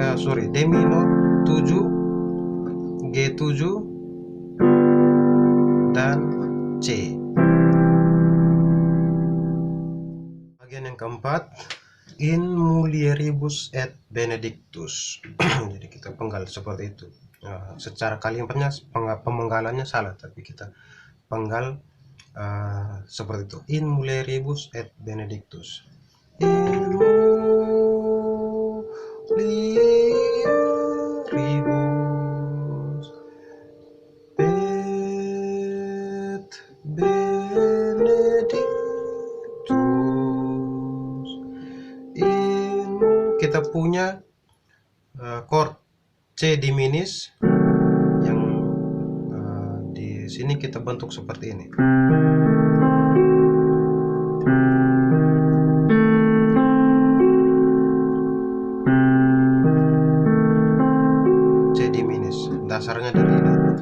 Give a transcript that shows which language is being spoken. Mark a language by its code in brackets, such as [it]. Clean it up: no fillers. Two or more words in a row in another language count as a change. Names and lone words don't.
[en] D minor 7, G7, dan C. [id] Bagian yang keempat, [la] in mulieribus et benedictus. [id] Jadi kita penggal seperti itu. Secara kalimatnya pemenggalannya salah, tapi kita penggal seperti itu. [la] In mulieribus et benedictus. In mulieribus et benedictus. [id] Kita punya chord C diminis yang di sini kita bentuk seperti ini. C diminis, dasarnya dari ini.